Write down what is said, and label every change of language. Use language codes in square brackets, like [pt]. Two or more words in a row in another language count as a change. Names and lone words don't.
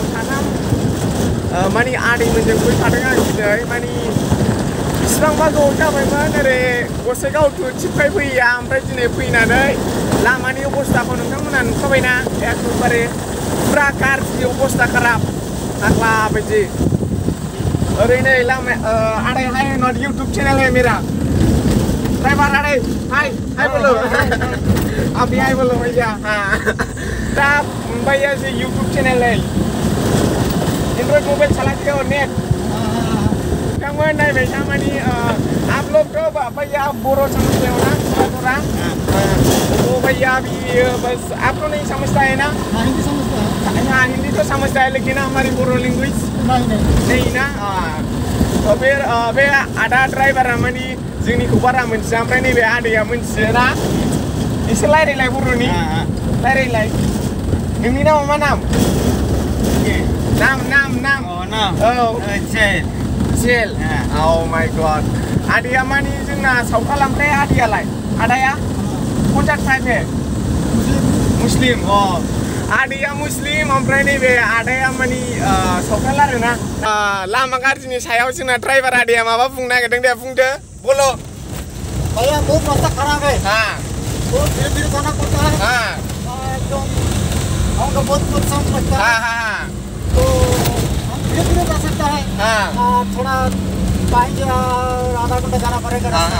[brx] साथाम माने आदैमोनजों फैफादों आं दिनै माने बेसेबांबा गोबाव जाबायमोन ओरै गसाइगाव to tipkai फैया ओमफ्राय दिनै फैनानै लामानि अबस्थाखौ नोंथांमोना नुखाबायना एकदमबारे पुरा गाज्रि अबस्था खाराब फाग्ला बायदि ओरै नै लामा आदै हाय नट YouTube चैनल [hi] है मेरा ड्राइवर आदै हाय बोलो अभी हाय बोलो भैया दा भैया से YouTube चैनल है एंड्रॉइड मोबाइल चलाते हो [brx] नेट नोंथांमोन नायबाय था माने [hi] आप लोग तो भैया बोरो समझते हो ना थोड़ा तो भैया अभी बस आप तो नहीं समझता है ना हिंदी समझता है हाँ हिंदी तो समझता है लेकिन हमारी बोरो लैंग्वेज नहीं ना तो फिर [brx] बे आदा ड्राइवरा माने जोंनिखौ बारा मोनथिया ओमफ्राय नैबे आदैया मोनथियो ना एसे रायलायलाय बर'नि रायलायलाय नोंनि नामा मा नाम नाम जेल [en] oh my god [brx] आदैया माने जोंना सावथाल ओमफ्राय आदाया कन्ट्राक्ट प्राइभेट मुस्लिम आदैया मुस्लिम ओमफ्राय नैबे आदाया माने सावथाल आरोना लामा गाज्रिनि सायाव जोंना ड्राइभार आदैया माबा बुंनो नागिरदों दे बुंदो बोल' [hi] भैया बहुत रास्ता खराब है बहुत धीरे जाना पड़ता है एकदम हमको बहुत नुकसान पड़ता है तो धीरे जा सकता है थोड़ा बाइक आधा घंटा जाना पड़ेगा